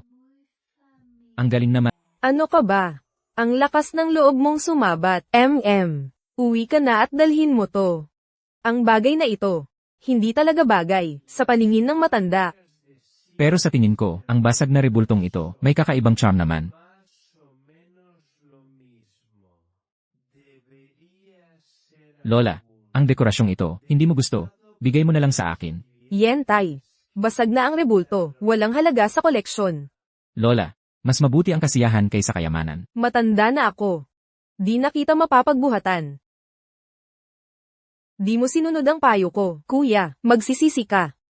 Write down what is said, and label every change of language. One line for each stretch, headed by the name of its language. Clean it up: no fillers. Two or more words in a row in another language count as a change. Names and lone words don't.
Filipino: Ang galing naman. Ano ka ba? Ang lakas ng loob mong sumabat, Uwi ka na at dalhin mo to. Ang bagay na ito, hindi talaga bagay, sa paningin ng matanda. Pero sa tingin ko, ang basag na rebultong ito, may kakaibang charm naman.
Spanish: Más o menos lo mismo. Debería ser
Filipino: Lola, ang dekorasyong ito, hindi mo gusto. Bigay mo na lang sa akin. Yentay. Basag na ang rebulto, walang halaga sa koleksyon. Lola, mas mabuti ang kasiyahan kaysa kayamanan. Matanda na ako. Di na kita mapapagbuhatan. Di mo sinunod ang payo ko, kuya, magsisisi ka.